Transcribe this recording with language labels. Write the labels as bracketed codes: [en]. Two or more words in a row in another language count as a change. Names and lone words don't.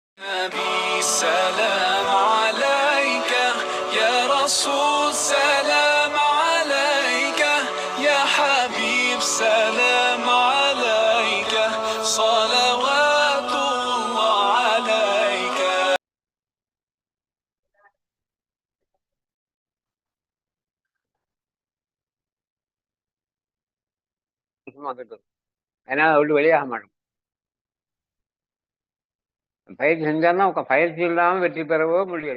[ar] نبي سلام عليك يا رسول سلام عليك يا حبيب سلام عليك صلوات الله عليك. [ta] அதனால விட்டு வெளியாக மாட்டோம். பயிற்சி செஞ்சாலும் பயிற்சி இல்லாமல் வெற்றி பெறவோ முடியாது.